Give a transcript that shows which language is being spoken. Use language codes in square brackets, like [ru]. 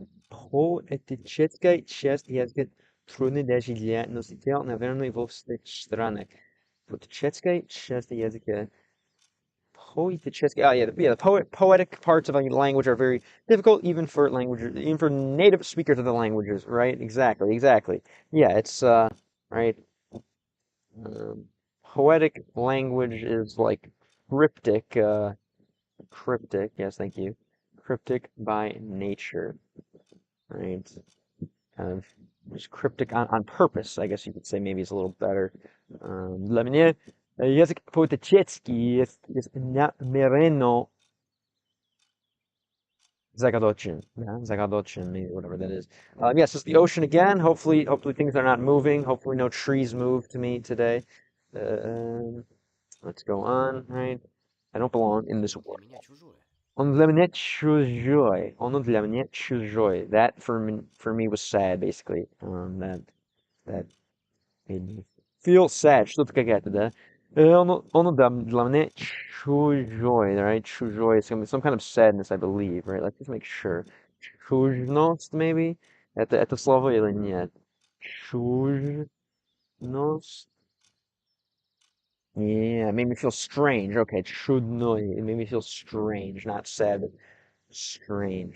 [ru] Поэтическая часть языка трудна даже для носителей, наверное, во всех странах. Поэтическая часть языка. [en] The poetic parts of a language are very difficult, even for native speakers of the languages, right? Exactly. Yeah, it's right. Poetic language is like cryptic. Cryptic, yes, thank you. Cryptic by nature, right? Kind of just cryptic on purpose, I guess you could say. Maybe it's a little better. [ru] Для меня язык поэтический есть намеренно загадочен, [en] yeah, [ru] загадочен, [en] maybe whatever that is. Yes, it's the ocean again. Hopefully things are not moving. Hopefully no trees move to me today. Let's go on, right? I don't belong in this [ru] Для [en] world. [ru] меня чужое. Он для меня чужой. Он для меня чужой. [en] That for me was sad, basically. That made me feel sad. [ru] Что-то какая-то, да? Для меня чужой, [en] right? Чужой is gonna be some kind of sadness, I believe, right? Let's just make sure. [ru] Чужность, [en] maybe? [ru] Это слово или нет? Чужность? [en] Yeah, it made me feel strange. Okay, чудной. It made me feel strange, not sad, but strange.